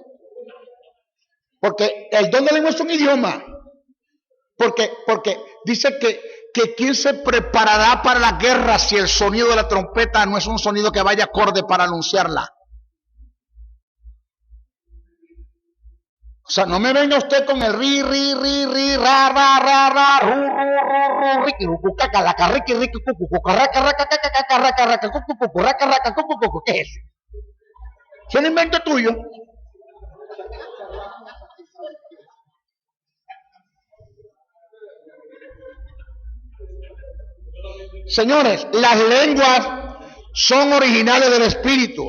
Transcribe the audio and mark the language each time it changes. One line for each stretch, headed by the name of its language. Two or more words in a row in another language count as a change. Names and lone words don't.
Spanish: Porque el don de lengua es un idioma. Porque dice que ¿quién se preparará para la guerra si el sonido de la trompeta no es un sonido que vaya acorde para anunciarla? sea, no me venga usted con el ri, ra, ru, riqui, cucaca, la carriqui, riqui, cucu, cucaraca, raca, caca, raca, raca, cucu, cucu, raca, raca, cucu, cucu, ¿qué es eso? ¿Es un invento tuyo? Señores, las lenguas son originales del Espíritu.